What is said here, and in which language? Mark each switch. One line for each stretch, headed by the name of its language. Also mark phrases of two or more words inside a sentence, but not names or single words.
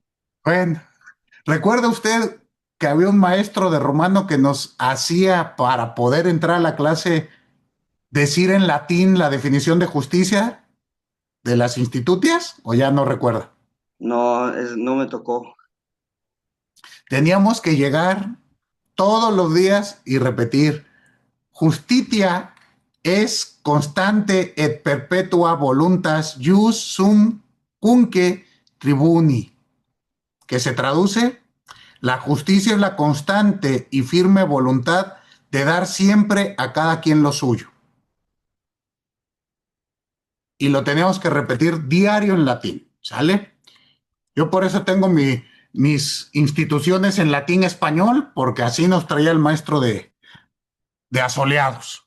Spanish: Bueno, ¿recuerda usted que había un maestro de romano que nos hacía para poder entrar a la clase decir en latín la definición de justicia de las institutias? ¿O ya no recuerda? No, no me tocó. Teníamos que llegar todos los días y repetir:
Latin: justitia es constante et perpetua voluntas jus sum cunque tribuni,
Spanish: que se traduce: la justicia es la constante y firme voluntad de dar siempre a cada quien lo suyo. Y lo teníamos que repetir diario en latín, ¿sale? Yo por eso tengo mis instituciones en latín español, porque así nos traía el maestro de asoleados.